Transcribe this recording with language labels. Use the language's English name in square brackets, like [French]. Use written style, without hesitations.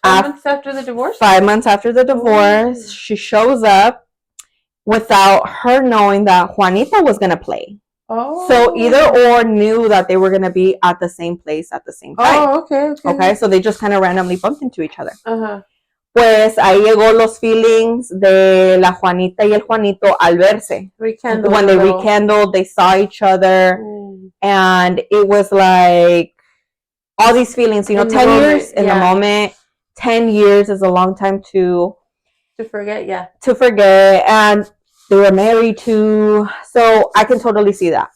[English] 5 months after the divorce? 5 months after the divorce. Ooh. She shows up without her knowing that Juanita was going to play. Oh. So either or knew that they were going to be at the same place at the same time. Oh, okay. Okay, so they just kind of randomly bumped into each other. [Spanish] Pues ahí llegó los feelings de la Juanita y el Juanito al verse. [English] Rekindled. When they rekindled, they saw each other. And it was like all these feelings, you know, 10 years in the moment. 10 years is a long time to forget, yeah. To forget. And they were married too, so I can totally see that.